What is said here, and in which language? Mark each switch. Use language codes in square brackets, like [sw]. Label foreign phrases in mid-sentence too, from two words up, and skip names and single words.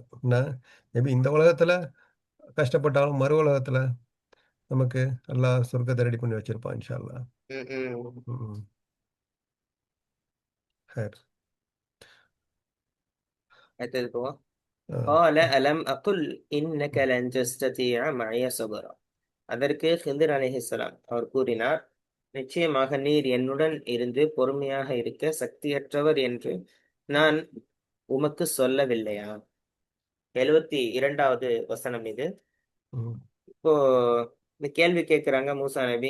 [ta] மேபி இந்த உலகத்துல கஷ்டப்பட்டாலும், மறு உலகத்துல நமக்கு அல்லாஹ் சொர்க்கத்த ரெடி பண்ணி வச்சிருப்பான் [ar] إن شاء الله. ம். ம். ஹைர். [ta] அடுத்தது போவோம். ஆ. [ar] قال ألم أقل إنك لن تستطيع معي صبرا. [ta] அதற்கு ஹிந்திர் [ar] عليه السلام [ta] அவர் கூறினார், நிச்சயமாக நீர் என்னுடன் இருந்து பொறுமையாக இருக்க சக்தியற்றவர் என்று நான் உமக்கு சொல்லவில்லையா? 72வது வசனம் இது. ம். இப்போ இந்த கேள்வி கேட்கிறாங்க மூசா நபி.